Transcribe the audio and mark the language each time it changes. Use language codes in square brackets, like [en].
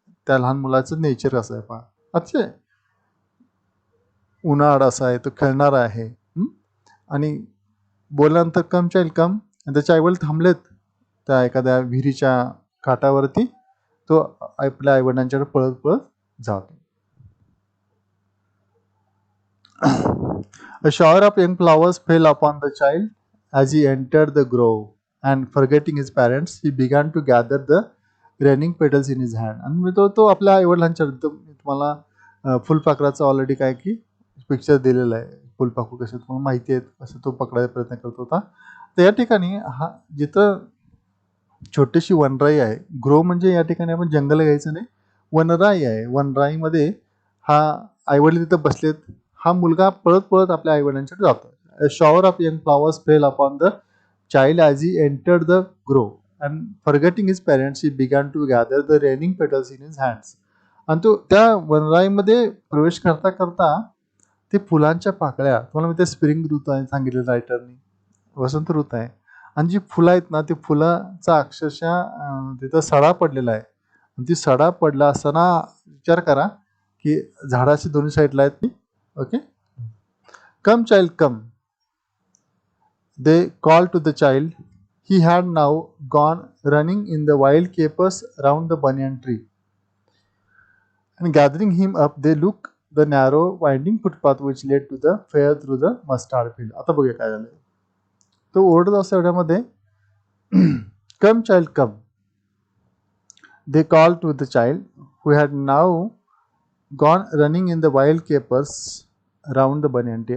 [mr] त्या लहान मुलाचं नेचर असं आहे पहा. अच्छा, उन्हाळा असा आहे, तो खेळणारा आहे. आणि बोलल्यानंतर [en] come child come, [mr] आणि त्याचे आईवडील थांबलेत त्या एखाद्या विहिरीच्या काठावरती. तो आपल्या आईवडिलांच्याकडे पळत पळत जातो. [en] A shower of young flowers fell upon the child as he entered the grove, and forgetting his parents, he began to gather the raining petals in his hand. [mr] आणि तो आपल्या आईवडिलांच्या, तुम्हाला फुलपाखराचं ऑलरेडी काय की पिक्चर दिलेलं आहे. फुलपाखरू कसं तुम्हाला माहिती आहे, कसं तो पकडायचा प्रयत्न करत होता. तर या ठिकाणी हा जिथं छोटीशी वनराई आहे, ग्रो म्हणजे या ठिकाणी आपण जंगल घ्यायचं नाही, वनराई आहे. वनराईमध्ये हा आईवडील तिथं बसलेत. हा मुलगा पळत पळत आपल्या आईवडिलांकडे जातो. [en] A shower of young flowers fell upon the child as he entered the grove, and forgetting his parents, he began to gather the raining petals in his hands. [mr] आणि तो त्या वनराईमध्ये प्रवेश करता करता ते फुलांच्या पाकळ्या, तुम्हाला मी ते स्प्रिंग ऋतू आहे सांगितलं रायटरनी, वसंत ऋतू आहे, आणि जी फुलं आहेत ना, ते फुलाचा अक्षरशः तिथं सडा पडलेला आहे. आणि ती सडा पडला असताना विचार करा की झाडाची दोन्ही साईडला आहेत ती. [en] Okay, come child come, they call to the child. He had now gone running in the wild capers round the banyan tree, and gathering him up they look the narrow winding footpath which led to the fair through the mustard field. [mr] आता बघूया काय झालं. तो ओरडत असतो एवढ्यामध्ये, [en] Come child come, they call to the child who had now gone running in the wild capers round the banyan tree.